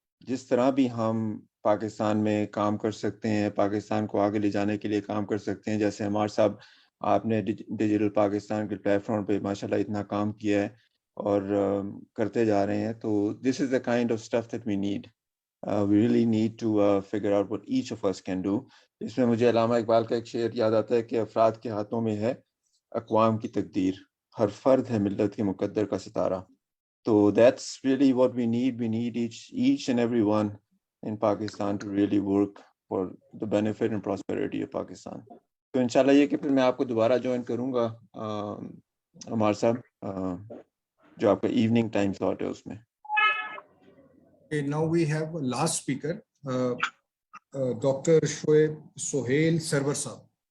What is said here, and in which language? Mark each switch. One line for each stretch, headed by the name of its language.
Hindi: जिस तरह भी हम पाकिस्तान में काम कर सकते हैं, पाकिस्तान को आगे ले जाने के लिए काम कर सकते हैं. जैसे हमारे साहब, आपने डिजिटल पाकिस्तान के प्लेटफॉर्म पे माशाल्लाह इतना काम किया है और करते जा रहे हैं.
English: तो this is the kind of stuff that we need. We really need to figure out what each of us can do.
Hindi: इसमें मुझे अल्लामा इकबाल का एक शेर याद आता है कि अफराद के हाथों में है अक़वाम की तकदीर, हर फर्द है मिल्लत के मुकद्दर का सितारा.
English: तो that's really what we need. We need each and every one in Pakistan to really work for the benefit and prosperity of Pakistan.
Hindi: तो इंशाल्लाह ये कि फिर मैं आपको दोबारा ज्वाइन करूँगा अमार साहब, जो आपका इवनिंग टाइम स्लॉट है उसमें.
English: Okay, now we have a last speaker, Dr. Shoaib Sohail Sarwar sahab.